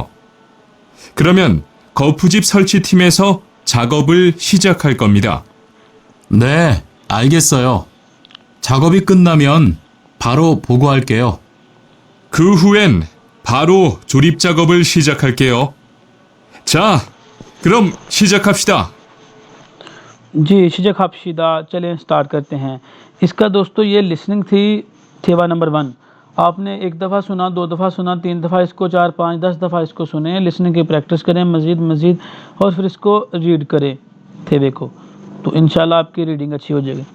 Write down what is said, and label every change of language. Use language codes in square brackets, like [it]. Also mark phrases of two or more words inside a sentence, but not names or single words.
[ko] 그러면 거푸집 설치팀에서 작업을 시작할 겁니다. 네, 알겠어요. 작업이 끝나면 바로 보고할게요. 그 후엔 바로 조립 작업을 시작할게요. 자, 그럼 시작합시다. [ur] جی شیجکھاپشیدا چلیں سٹارٹ کرتے ہیں. اسکا دوستو یہ لسننگ تھی تھیوا نمبر 1. آپنے ایک دفعہ سنا، 2 دفعہ سنا، 3 دفعہ اسکو، 4، 5، 10 دفعہ اسکو سنے، لسننگ کی پریکٹس کریں مزید اور پھر اسکو ریڈ کریں تھیوے کو، تو انشاءاللہ آپکی ریڈنگ اچھی ہو جائے گی.